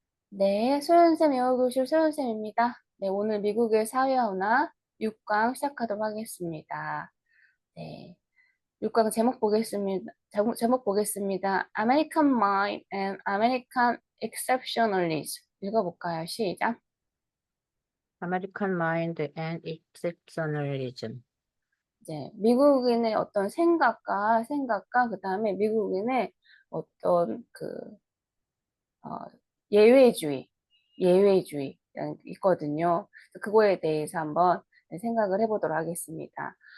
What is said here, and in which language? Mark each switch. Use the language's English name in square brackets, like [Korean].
[Korean] 네, 소연쌤 영어교실 소연쌤입니다. 네, 오늘 미국의 사회화나 6강 시작하도록 하겠습니다. 네, 6강 제목 보겠습니다. 제목 보겠습니다. [English] American Mind and American Exceptionalism. [Korean] 읽어볼까요? 시작. [English] American Mind and Exceptionalism. [Korean] 이제 미국인의 어떤 생각과 그다음에 미국인의 어떤 어, 예외주의, 예외주의 있거든요. 그거에 대해서 한번 생각을 해보도록 하겠습니다.